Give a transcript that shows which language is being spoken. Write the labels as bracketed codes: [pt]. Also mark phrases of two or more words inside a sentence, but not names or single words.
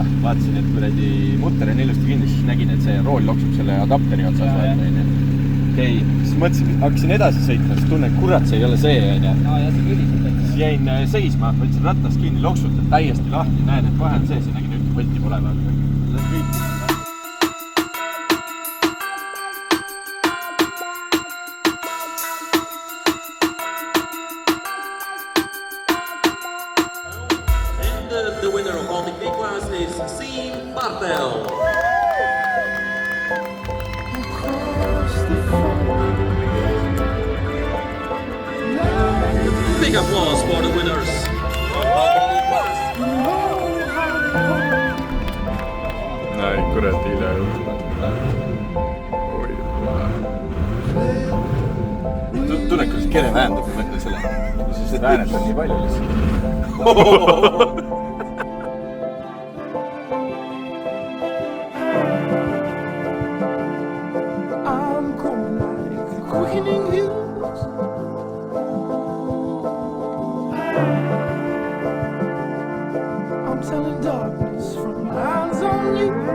[et] Vaatasin, et kuradi mutter on ilusti kinni, siis nägin, et see rool loksub selle adapteri otsas, vaata, on ju. Okei, siis mõtlesin, hakkasin edasi sõitma, siis tunnen, kurat, see ei ole see, on ju. Siis jäin seisma, võtsin ratast kinni, loksutan täiesti lahti, näen, et vahe on sees ja nägin ühte võtti pole vaata. [en] And the winner of Baltic B class is Siim Bartel. Big applause for the winners of Baltic B class. [et] Näin, kurat hiile. Tunned, kuidas kere väändab, ma mõtlen selle. Siis väänet on nii palju lihtsalt. [en] I'm coming like the quickening hills. I'm telling darkness from lines on you.